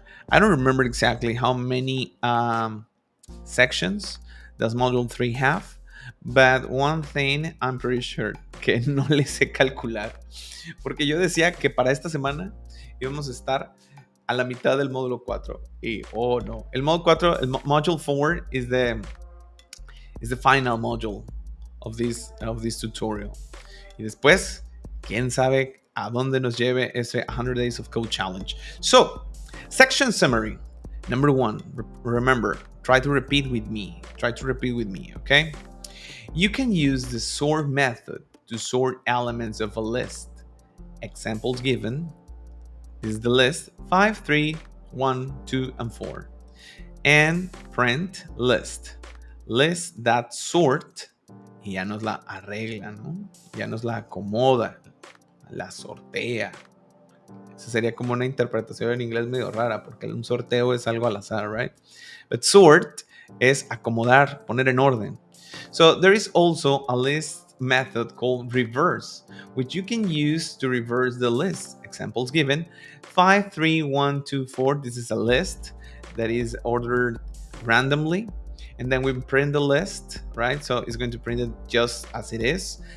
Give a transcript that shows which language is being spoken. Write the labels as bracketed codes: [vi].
[en] I don't remember exactly how many sections does module 3 have, but one thing I'm pretty sure [es] que no le sé calcular, porque yo decía que para esta semana íbamos a estar a la mitad del módulo 4 y no, el módulo 4, el [en] module 4 is the final module of this tutorial. [es] Y después, quién sabe a dónde nos lleve ese 100 Days of Code Challenge. [en] So, section summary. Number 1, remember, try to repeat with me. Try to repeat with me, okay? You can use the sort method to sort elements of a list. Examples given. This is the list 5, 3, 1, 2, and 4. And print list. List that sort. [es] Y ya nos la arregla, ¿no? Ya nos la acomoda, la sortea. Eso sería como una interpretación en inglés medio rara, porque un sorteo es algo al azar, right? But sort es acomodar, poner en orden. [en] So there is also a list method called reverse, which you can use to reverse the list. Examples given, 5, 3, 1, 2, 4. This is a list that is ordered randomly. And then we print the list, right? So it's going to print it just as it is.